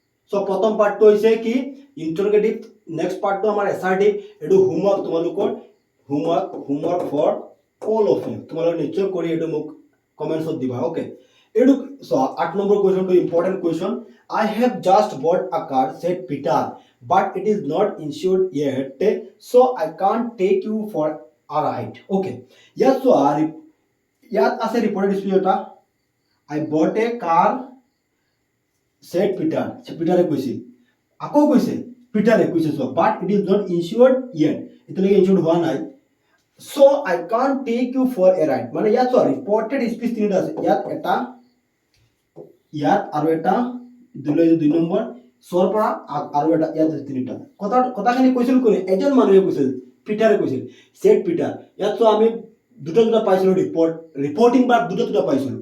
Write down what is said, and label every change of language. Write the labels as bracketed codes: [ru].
[as] So প্ৰথম পাৰ্টটো হৈছে কি ইন্টাৰগেটিভ, নেক্সট পাৰ্টটো আমাৰ এছাৰ্টিভ। এইটো হোমৱৰ্ক তোমালোকৰ, [en] Homework for all of you. [as] তোমালোকে নিশ্চয় কৰি এইটো মোক কমেণ্টছত দিবা, অ'কে? এইটো চোৱা, 8 number কুৱেশ্যনটো important question. [en] I have just bought a car, said Peter, but it is not insured yet, so I can't take you for a ride. [as] Okay, ইয়াত চোৱা, ইয়াত আছে ৰিপৰ্টেড স্পীচ এটা, [en] I bought a car, said Peter, [as] পিটাৰে কৈছিল। আকৌ কৈছে, পিটাৰে কৈছে, চোৱা, [en] but it is not insured yet, [as] এতিয়ালৈকে ইনচিয়ৰ্ড হোৱা নাই, [en] so I can't take you for a ride। [as] মানে ইয়াত চোৱা, ৰিপৰ্টেড স্পীচ তিনিটা আছে, ইয়াত এটা, ইয়াত আৰু এটা, 2 নম্বৰ, চৰ পৰা আৰু এটা, ইয়াত তিনিটা। কথাখিনি কৈছিল কোনে? এজন মানুহে কৈছিল, পিটাৰে কৈছিল, চেড পিটাৰ। ইয়াত চোৱা, আমি দুটা পাইছিলোঁ, ৰিপৰ্টিং বাৰ দুটা পাইছিলোঁ।